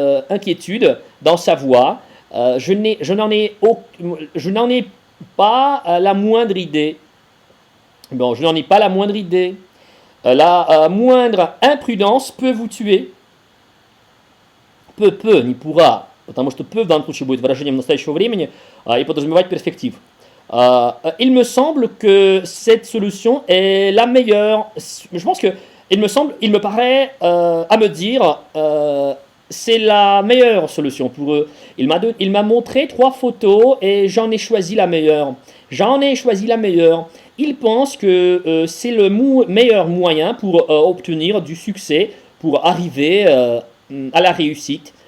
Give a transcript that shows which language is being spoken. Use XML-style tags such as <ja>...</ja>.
<fr>Inquiétude dans sa voix. Je n'en ai pas la moindre idée. Bon, je n'en ai pas la moindre idée. La moindre imprudence peut vous tuer.</fr> <ru>Не pourra, потому что peut в данном случае будет выражением настоящего времени и подразумевать перспектив.</ru> <fr>Il me semble que cette solution est la meilleure. Je pense que il me paraît à me dire c'est la meilleure solution pour eux. Il m'a montré 3 photos et j'en ai choisi la meilleure. J'en ai choisi la meilleure. Il pense que c'est le meilleur moyen pour obtenir du succès, pour arriver à la réussite.</fr>